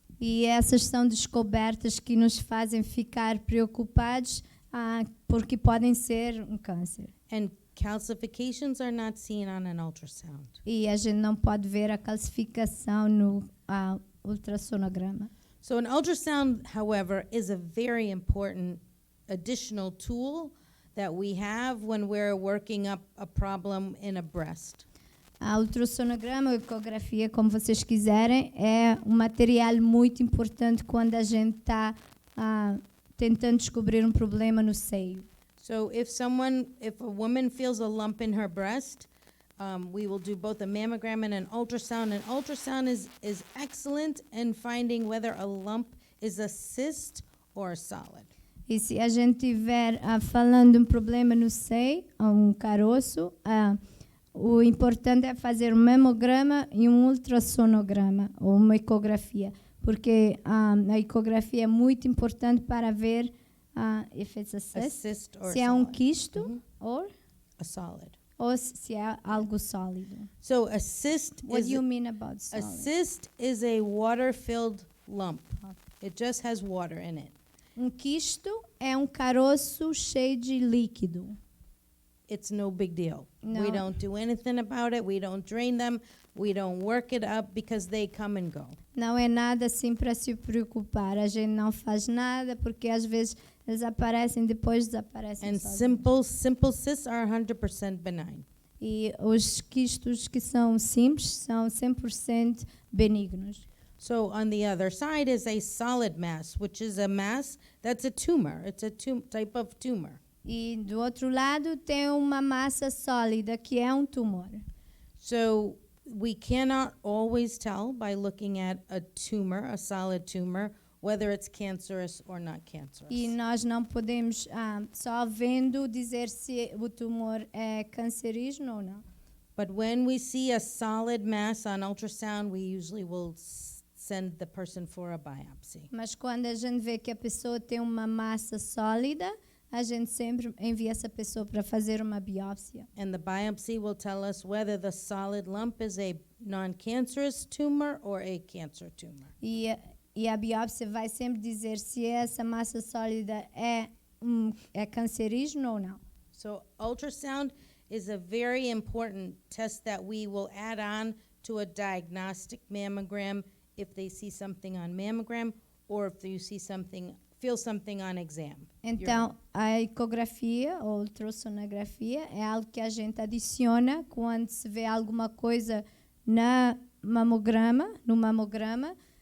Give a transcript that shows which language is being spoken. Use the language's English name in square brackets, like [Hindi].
[Portuguese] E essas são descobertas que nos fazem ficar preocupados, porque podem ser um câncer. [English] And calcifications are not seen on an ultrasound. [Portuguese] E a gente não pode ver a calcificação no ultrassonograma. [English] So an ultrasound, however, is a very important additional tool that we have when we're working up a problem in a breast. [Portuguese] A ultrassonograma ou ecografia, como vocês quiserem, é um material muito importante quando a gente está tentando descobrir um problema no seio. [English] So if a woman feels a lump in her breast, we will do both a mammogram and an ultrasound. An ultrasound is excellent in finding whether a lump is a cyst or a solid. [Portuguese] E se a gente estiver falando de um problema no seio, um caroço, o importante é fazer um mamograma e um ultrassonograma, ou uma ecografia, porque a ecografia é muito importante para ver [English] if it's a cyst, or [Portuguese] se é um quisto [English] or a solid. [Portuguese] Ou se é algo sólido. [English] So a cyst What do you mean about a solid? cyst is a water-filled lump. It just has water in it. [Portuguese] Um quisto é um caroço cheio de líquido. [English] It's no big deal. No. We don't do anything about it. We don't drain them. We don't work it up because they come and go. [Portuguese] Não é nada assim para se preocupar. A gente não faz nada porque às vezes eles aparecem, depois desaparecem. [English] And [Portuguese] sozinhos. [English] simple cysts are 100% benign. [Portuguese] E os quistos que são simples são 100% benignos. [English] So on the other side is a solid mass, which is a mass that's a tumor. It's a type of tumor. [Portuguese] E do outro lado tem uma massa sólida que é um tumor. [English] So we cannot always tell by looking at a tumor, a solid tumor, whether it's cancerous or not cancerous. [Portuguese] E nós não podemos só vendo dizer se o tumor é cancerígeno ou não. [English] But when we see a solid mass on ultrasound, we usually will send the person for a biopsy. [Portuguese] Mas quando a gente vê que a pessoa tem uma massa sólida, a gente sempre envia essa pessoa para fazer uma biópsia. [English] And the biopsy will tell us whether the solid lump is a non-cancerous tumor or a cancer tumor. [Portuguese] E a biópsia vai sempre dizer se essa massa sólida é cancerígeno ou não. [English] So ultrasound is a very important test that we will add on to a diagnostic mammogram if they see something on mammogram or if you feel something on exam. [Portuguese] Então, a ecografia ou ultrassonografia é algo que a gente adiciona quando se vê alguma coisa no mamograma.